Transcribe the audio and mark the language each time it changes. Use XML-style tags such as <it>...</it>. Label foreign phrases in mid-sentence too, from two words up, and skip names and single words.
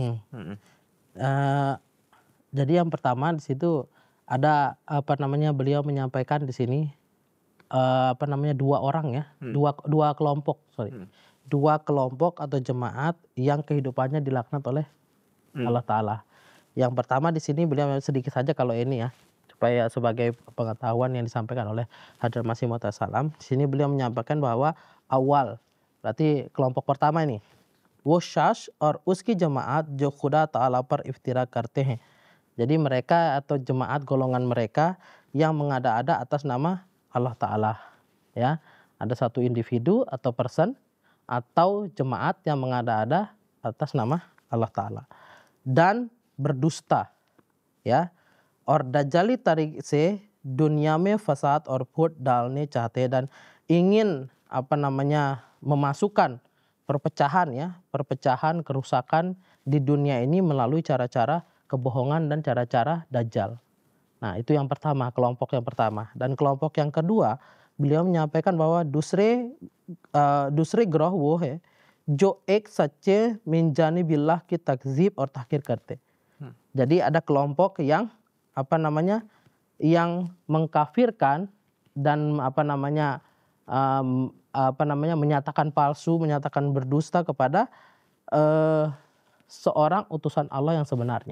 <id>Jadi yang pertama di situ ada beliau menyampaikan di sini dua orang, ya, dua kelompok, dua kelompok atau jemaat yang kehidupannya dilaknat oleh Allah Ta'ala. Yang pertama di sini beliau sedikit saja kalau ini, ya, supaya sebagai pengetahuan yang disampaikan oleh Hadrat Masih Maud salam. Di sini beliau menyampaikan bahwa awal, berarti kelompok pertama ini,</id> <ur>وہ شاش اور اس کی جماعت جو خدا تعالیٰ پر افترا کرتے ہیں.</ur> <id>Jadi mereka atau jemaat golongan mereka yang mengada-ada atas nama Allah Ta'ala. Ya, ada satu individu atau person atau jemaat yang mengada-ada atas nama Allah Ta'ala. Dan berdusta. Ya,</id> <ur>اور دجالی طریقے سے دنیا میں فساد اور پھوٹ ڈالنے چاہتے ہیں</ur> <id>dan ingin memasukkan perpecahan, kerusakan di dunia ini melalui cara-cara kebohongan dan cara-cara dajjal. Nah, itu yang pertama, kelompok yang pertama. Dan kelompok yang kedua, beliau menyampaikan bahwa</id> <ur>دوسرے گروہ وہ ہے جو ایک سچے</ur> <ar>من جانب الله</ar> <ur>کی تکذیب اور تحقیر کرتے.</ur> <id>Jadi ada kelompok yang yang mengkafirkan dan menyatakan palsu, menyatakan berdusta kepada seorang utusan Allah yang sebenarnya.</id>